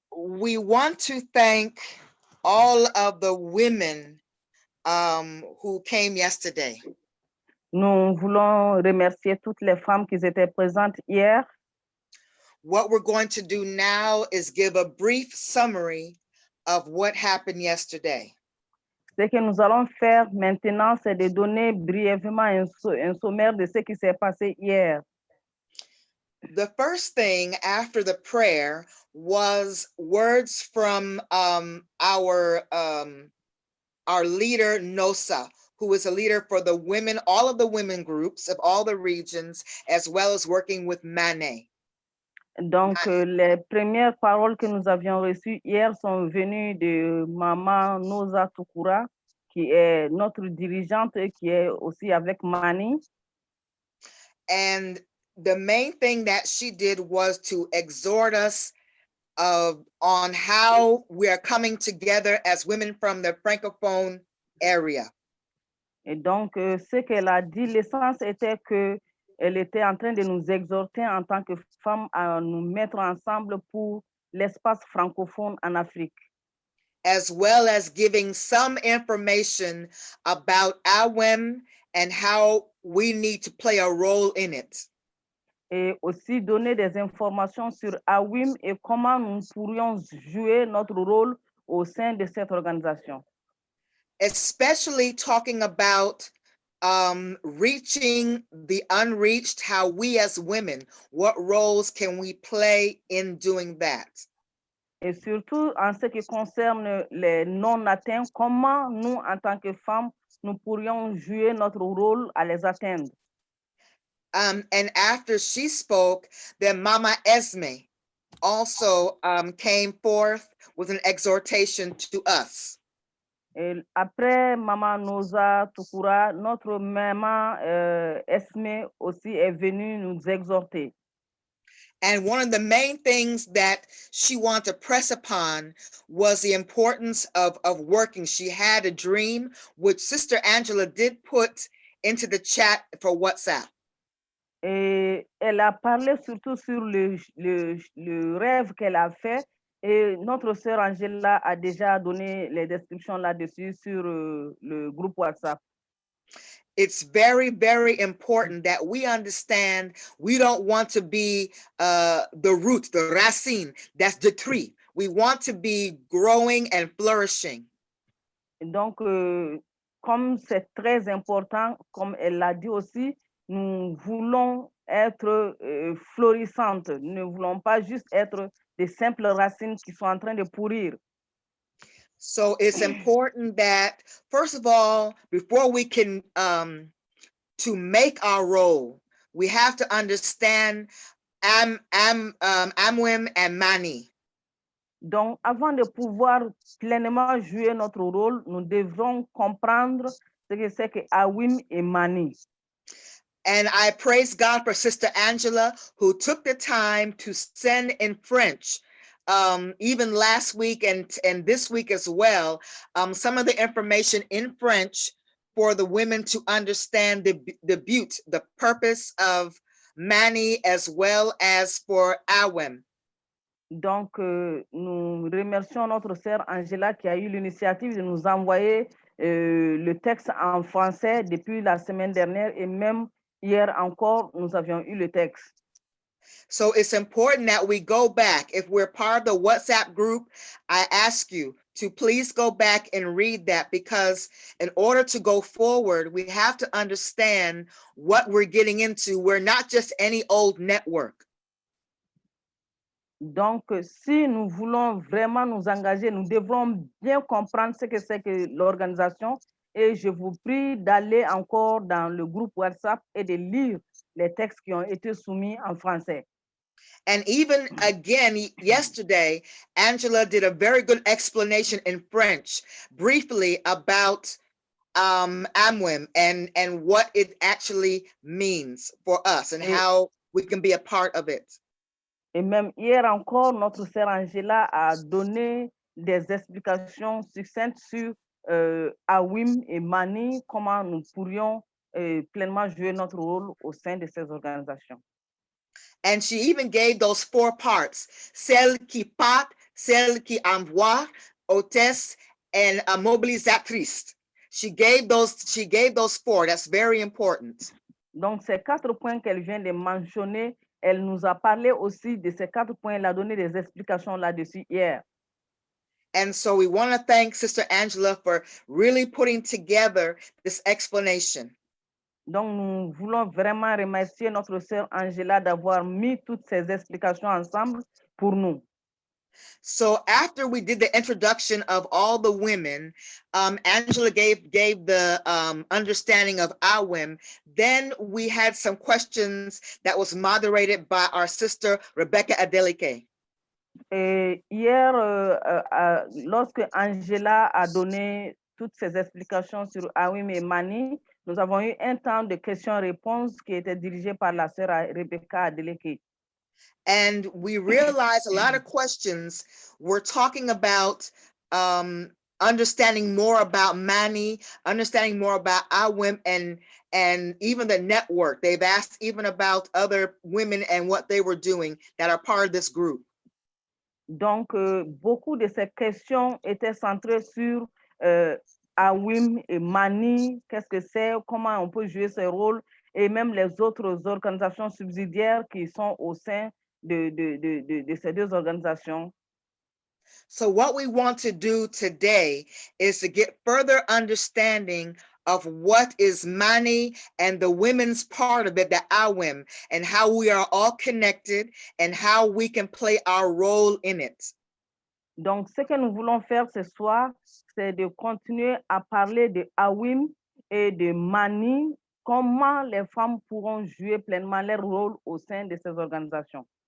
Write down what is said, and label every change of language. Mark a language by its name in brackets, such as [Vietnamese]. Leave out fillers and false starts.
[English] We want to thank all of the women who came yesterday. [French] Nous voulons remercier toutes les femmes qui étaient présentes hier. [English] What we're going to do now is give a brief summary of what happened yesterday. [French] Ce que nous allons faire maintenant, c'est de donner brièvement un sommaire de ce qui s'est passé hier. [English] The first thing after the prayer was words from our leader, Nosa, who is a leader for the women, all of the women groups of all the regions, as well as working with Mané. [French] Donc, les premières paroles que nous avions reçues hier sont venues de Maman Nosa Tukura, qui est notre dirigeante et qui est aussi avec Mani. [English] And the main thing that she did was to exhort us on how we are coming together as women from the Francophone area. [French] Et donc, ce qu'elle a dit, l'essence était que elle était en train de nous exhorter en tant que femmes à nous mettre ensemble pour l'espace francophone en Afrique. [English] As well as giving some information about AWEM and how we need to play a role in it. [French] Et aussi donner des informations sur AWIM et comment nous pourrions jouer notre rôle au sein de cette organisation. [English] Especially talking about reaching the unreached, how we as women, what roles can we play in doing that? [French] Et surtout en ce qui concerne les non-atteints, comment nous, en tant que femmes, nous pourrions jouer notre rôle à les atteindre. [English] And after she spoke, then Mama Esme also came forth with an exhortation to us. [French] Et après Maman Noza Tukura, notre maman Esme aussi est venue nous exhorter. [English] And one of the main things that she wanted to press upon was the importance of working. She had a dream, which Sister Angela did put into the chat for WhatsApp. [French] Et elle a parlé surtout sur le rêve qu'elle a fait. Et notre sœur Angela a déjà donné les descriptions là-dessus sur le groupe WhatsApp. [English] It's very, very important that we understand we don't want to be the root, the racine, that's the tree. We want to be growing and flourishing. [French] Et donc, comme c'est très important, comme elle l'a dit aussi, nous voulons être florissantes. Nous ne voulons pas juste être des simples racines qui sont en train de pourrir. [English] So it's important that, first of all, before we can, to make our role, we have to understand Amwim and Mani. [French] Donc, avant de pouvoir pleinement jouer notre rôle, nous devrons comprendre ce que c'est que Awim et Mani. [English] And I praise God for Sister Angela, who took the time to send in French, even last week and this week as well, some of the information in French for the women to understand the purpose of Mani as well as for Awim. [French] Donc, nous remercions notre sœur Angela qui a eu l'initiative de nous envoyer le texte en français depuis la semaine dernière et même hier encore, nous avions eu le texte. [English] So it's important that we go back. If we're part of the WhatsApp group, I ask you to please go back and read that, because in order to go forward, we have to understand what we're getting into. We're not just any old network. [French] Donc, si nous voulons vraiment nous engager, nous devrons bien comprendre ce que c'est que l'organisation. Et je vous prie d'aller encore dans le groupe WhatsApp et de lire les textes qui ont été soumis en français. [English] And even again, yesterday, Angela did a very good explanation in French, briefly about Amwim and what it actually means for us and how we can be a part of it. [French] Et même hier encore, notre sœur Angela a donné des explications succinctes sur Awim et Mani, comment nous pourrions pleinement jouer notre rôle au sein de ces organisations. [English] And she even gave those 4 parts: [French] celle qui part, celle qui envoie, hôtesse, [English] and a mobilisatrice. She gave those 4. That's very important. [French] Donc, ces 4 points qu'elle vient de mentionner, elle nous a parlé aussi de ces 4 points. Elle a donné des explications là-dessus hier. [English] And so we want to thank Sister Angela for really putting together this explanation. [French] Donc, nous voulons vraiment remercier notre sœur Angela d'avoir mis toutes ces explications ensemble pour nous. [English] So after we did the introduction of all the women, Angela gave the understanding of Awim. Then we had some questions that was moderated by our sister Rebecca Adeleke. [French] Et hier, lorsque Angela a donné toutes ces explications sur Awim et Mani, nous avons eu un temps de questions-réponses qui était dirigé par la sœur Rebecca Adeleke. [English] And we realized a lot of questions were talking about understanding more about Mani, understanding more about Awim, and even the network. They've asked even about other women and what they were doing that are part of this group. [French] Donc, beaucoup de ces questions étaient centrées sur Awim et Mani, qu'est-ce que c'est, comment on peut jouer ce rôle, et même les autres organisations subsidiaires qui sont au sein de ces 2 organisations. [English] So what we want to do today is to get further understanding of what is Mani and the women's part of it, the Awim, and how we are all connected and how we can play our role in it. [French] Donc, ce que nous voulons faire ce soir, c'est de continuer à parler de Awim et de manie, comment les femmes pourront jouer pleinement leur rôle au sein de ces organisations.